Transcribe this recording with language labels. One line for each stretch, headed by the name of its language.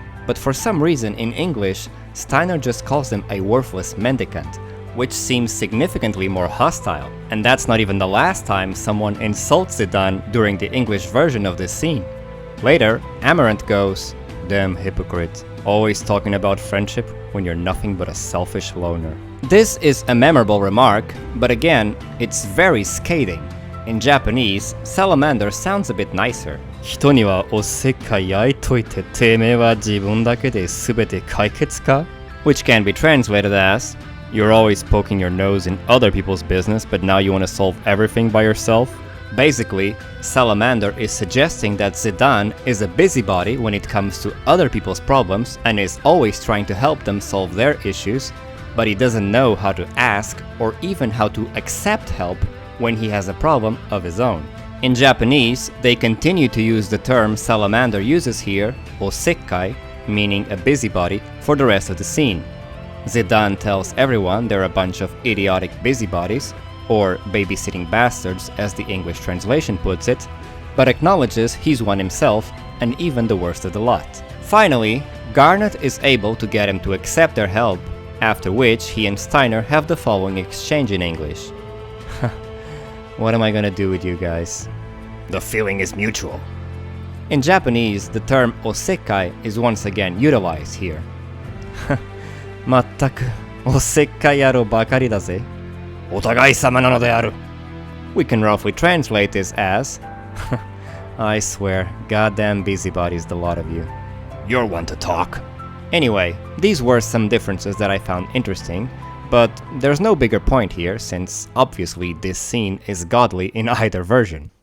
English: But for some reason in English, Steiner just calls him a worthless mendicant, which seems significantly more hostile, and that's not even the last time someone insults Zidane during the English version of this scene. Later, Amaranth goes, "Damn hypocrite, always talking about friendship when you're nothing but a selfish loner." This is a memorable remark, but again, it's very scathing. In Japanese, salamander sounds a bit nicer.
Japanese: 人にはおせっかい焼いといててめえは自分だけで全て解決か?
English: Which can be translated as, "You're always poking your nose in other people's business, but now you want to solve everything by yourself?" Basically, Salamander is suggesting that Zidane is a busybody when it comes to other people's problems and is always trying to help them solve their issues, but he doesn't know how to ask or even how to accept help when he has a problem of his own. In Japanese, they continue to use the term Salamander uses here, osekkai, meaning a busybody, for the rest of the scene. Zidane tells everyone they're a bunch of idiotic busybodies, or babysitting bastards as the English translation puts it, but acknowledges he's one himself and even the worst of the lot. Finally, Garnet is able to get him to accept their help, after which he and Steiner have the following exchange in English. What am I gonna do with you guys? The feeling is mutual. In Japanese, the term osekkai is once again utilized here.
Japanese: まったくおせっかい野郎ばかりだぜ。お互い様なのである。
English: We can roughly translate this as, I swear, goddamn busybodies the lot of you. You're one to talk. Anyway, these were some differences that I found interesting, but there's no bigger point here since obviously this scene is godly in either version.